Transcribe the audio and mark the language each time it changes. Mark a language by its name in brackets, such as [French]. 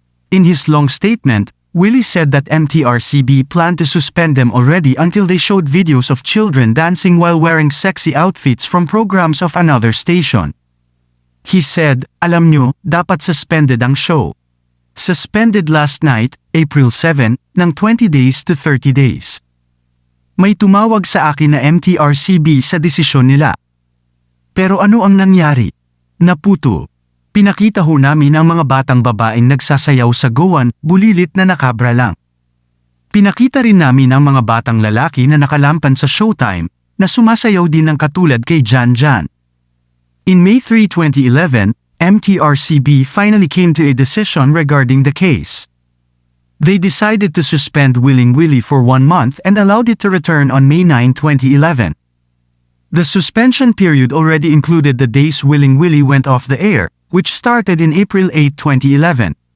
[English] In his long statement, Willy said that Mtrcb planned to suspend them already until they showed videos of children dancing while wearing sexy outfits from programs of another station. He said, [Filipino] "Alam nyo, dapat suspended ang show. Suspended last night, April 7, ng 20 days to 30 days. May tumawag sa akin na Mtrcb sa desisyon nila. Pero ano ang nangyari? Naputo. Pinakita ho namin ang mga batang babaeng nagsasayaw sa gowan, bulilit na nakabra lang. Pinakita rin namin ang mga batang lalaki na nakalampan sa Showtime, na sumasayaw din ng katulad kay Jan Jan." [English] In May 3, 2011, Mtrcb finally came to a decision regarding the case. They decided to suspend Willy for 1 month and allowed it to return on May 9, 2011. The suspension period already included the days Willy went off the air, which started in April 8, 2011.